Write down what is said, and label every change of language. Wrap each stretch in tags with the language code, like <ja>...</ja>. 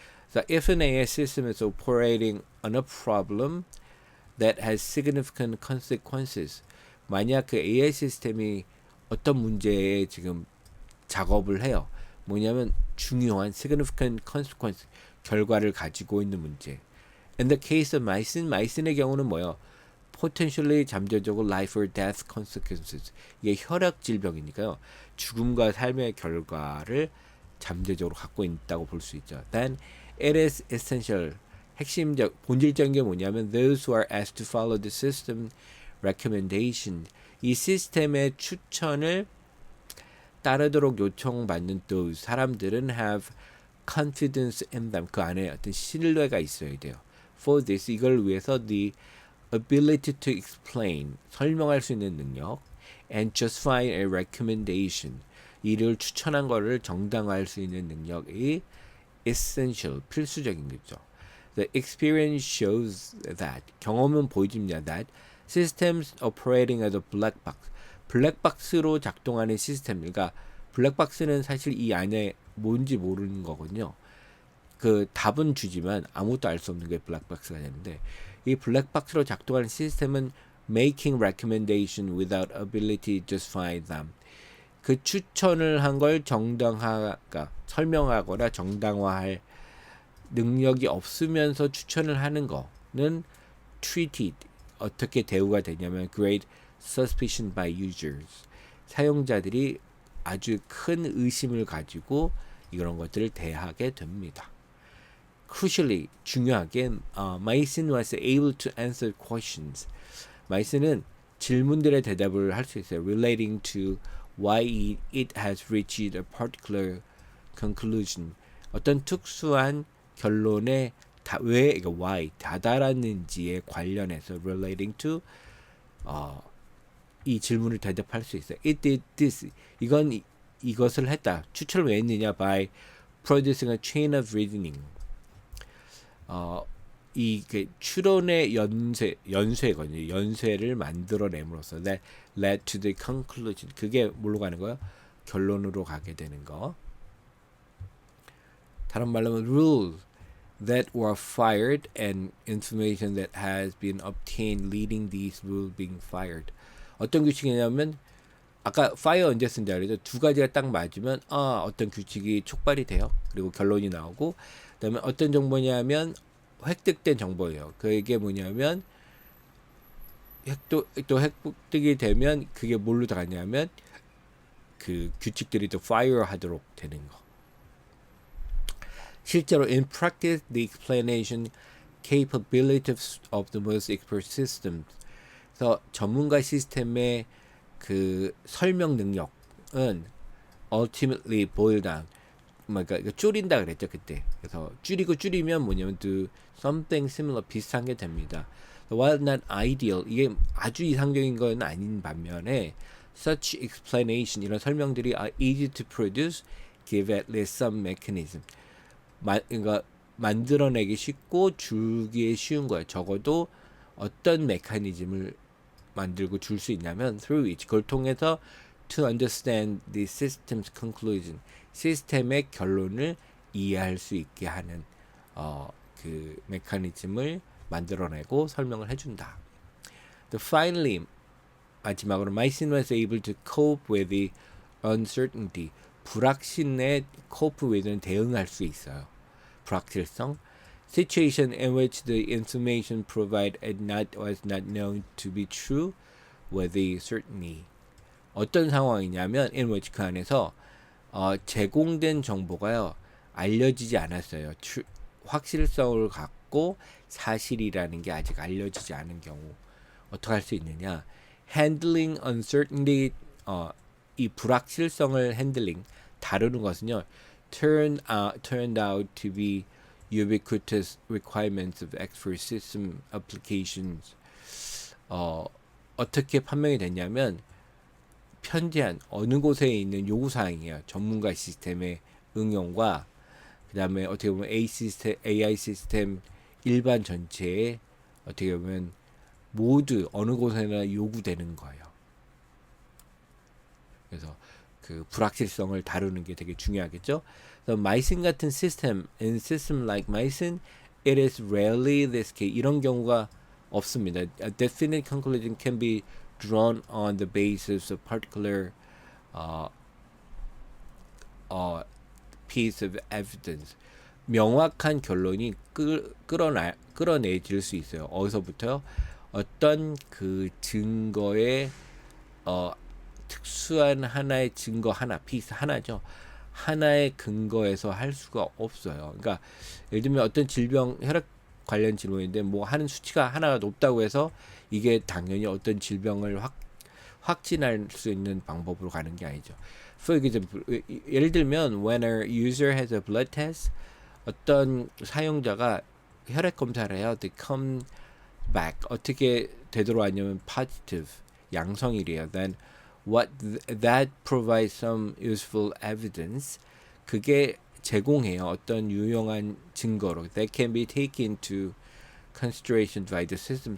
<en>So if an AI system is operating on a problem that has significant consequences,</en> <ko>만약 그 AI 시스템이 어떤 문제에 지금 작업을 해요. 뭐냐면 중요한</ko> <en>significant consequence,</en> <ko>결과를 가지고 있는 문제.</ko> <en>In the case of Meissen,</en> <ko>마이슨의 경우는 뭐예요?</ko> <en>potentially</en> <ko>잠재적으로</ko> <en>life or death consequences.</en> <ko>이게 혈액 질병이니까요. 죽음과 삶의 결과를 잠재적으로 갖고 있다고 볼 수 있죠.</ko> <en>Then it is essential.</en> <ko>핵심적 본질적인 게 뭐냐면</ko> <en>those who are asked to follow the system recommendation.</en> <ko>이 시스템의 추천을 따르도록 요청받는</ko> <en>those</en> <ko>사람들은</ko> <en>have confidence in them.</en> <ko>그 안에 어떤 신뢰가 있어야 돼요.</ko> <en>For this</en> <ko>이걸 위해서</ko> <en>the ability to explain</en> <ko>설명할 수 있는 능력</ko> <en>and justify a recommendation</en> <ko>이를 추천한 거를 정당화할 수 있는 능력이</ko> <en>essential</en> <ko>필수적인 거죠.</ko> <en>The experience shows that</en> <ko>경험은 보여줍니다.</ko> <en>That systems operating as a black box</en> <ko>블랙박스로 작동하는 시스템 그러니까 블랙박스는 사실 이 안에 뭔지 모르는 거거든요. 그 답은 주지만 아무것도 알 수 없는 게 블랙박스가 되는데 이 블랙박스로 작동하는 시스템은</ko> <en>making recommendation without ability to justify them.</en> <ko>그 추천을 한 걸 정당화가 설명하거나 정당화할 능력이 없으면서 추천을 하는 거는</ko> <en>treated</en> <ko>어떻게 대우가 되냐면</ko> <en>great suspicion by users</en> <ko>사용자들이 아주 큰 의심을 가지고 이런 것들을 대하게 됩니다.</ko> <en>Crucially</en> <ko>중요하게</ko> <en>Mycin was able to answer questions.</en> <ko>마이슨은 질문들의 대답을 할 수 있어요.</ko> <en>Relating to why it has reached a particular conclusion.</en> <ko>어떤 특수한 결론에 왜 이거</ko> <en>why</en> <ko>다다랐는지에 관련해서</ko> <en>relating to</en> <ko>이 질문을 대답할 수 있어요.</ko> <en>It did this.</en> <ko>이것을 했다. 추천을 왜 했느냐?</ko> <en>By producing a chain of reasoning.</en> <ko>이 추론의 연쇄거든요. 연쇄를 만들어냄으로써</ko> <en>that led to the conclusion.</en> <ko>그게 뭘로 가는 거예요? 결론으로 가게 되는 거. 다른 말로 하면</ko> <en>rules that were fired and information that has been obtained leading these rules being fired.</en> <ko>어떤 규칙이냐면 아까 fire 언제 쓴다 그래도 두 가지가 딱 맞으면 어떤 규칙이 촉발이 돼요. 그리고 결론이 나오고 그다음에 어떤 정보냐면 획득된 정보예요. 그게 뭐냐면 또 획득이 되면 그게 뭘로 들어가냐면 그 규칙들이 또 fire 하도록 되는 거. 실제로</ko> <en>in practice the explanation capabilities of the most expert systems</en> <ko>그래서 전문가 시스템의 그 설명 능력은</ko> <en>ultimately boil down</en> <ko>그러니까 줄인다 그랬죠 그때. 그래서 줄이면 뭐냐면</ko> <en>to something similar</en> <ko>비슷한 게 됩니다.</ko> <en>While not ideal</en> <ko>이게 아주 이상적인 건 아닌 반면에</ko> <en>such explanation</en> <ko>이런 설명들이</ko> <en>are easy to produce give at least some mechanism.</en> <ko>그러니까 만들어내기 쉽고 주기에 쉬운 거예요. 적어도 어떤 메커니즘을 만들고 줄 수 있냐면</ko> <en>through which</en> <ko>그걸 통해서</ko> <en>to understand the system's conclusion</en> <ko>시스템의 결론을 이해할 수 있게 하는 그 메커니즘을 만들어내고 설명을 해준다.</ko> <en>Finally</en> <ko>마지막으로</ko> <en>Mycin was able to cope with the uncertainty</en> <ko>불확신에</ko> <en>cope with는 대응할 수 있어요. 불확실성 situation in which the information provided was not known to be true with the certainty</en> <ko>어떤 상황이냐면</ko> <en>in which</en> <ko>그 안에서 제공된 정보가요 알려지지 않았어요. 확실성을 갖고 사실이라는 게 아직 알려지지 않은 경우 어떻게 할 수 있느냐?</ko> <en>handling uncertainty</en> <ko>이 불확실성을</ko> <en>handling</en> <ko>다루는 것은요</ko> <en>turned out to be ubiquitous requirements of expert system applications.</en> <ko>어떻게 판명이 됐냐면 편지한 어느 곳에 있는 요구사항이에요. 전문가 시스템의 응용과 그 다음에 어떻게 보면 AI 시스템 일반 전체에 어떻게 보면 모두 어느 곳에나 요구되는 거예요. 그래서 그 불확실성을 다루는 게 되게 중요하겠죠.</ko> <en>Mycin</en> <ko>같은 시스템,</ko> <en>in system like Mycin, it is rarely this case.</en> <ko>이런 경우가 없습니다.</ko> <en>A definite conclusion can be drawn on the basis of particular piece of evidence.</en> <ko>명확한 결론이 끌어내질 수 있어요. 어디서부터요? 어떤 그 증거의 특수한 하나의 증거 하나, 피스 하나죠. 하나의 근거에서 할 수가 없어요. 그러니까 예를 들면 어떤 질병, 혈액 관련 질문인데 뭐 하는 수치가 하나가 높다고 해서 이게 당연히 어떤 질병을 확진할 수 있는 방법으로 가는 게 아니죠.</ko> <en>For example,</en> <ko>예를 들면</ko> <en>when a user has a blood test,</en> <ko>어떤 사용자가 혈액 검사를 해요.</ko> <en>They come back.</en> <ko>어떻게 되돌아왔냐면</ko> <en>positive,</en> <ko>양성이래요.</ko> <en>Then that provides some useful evidence.</en> <ko>그게 제공해요. 어떤 유용한 증거로.</ko> <en>That can be taken into consideration by the system.</en>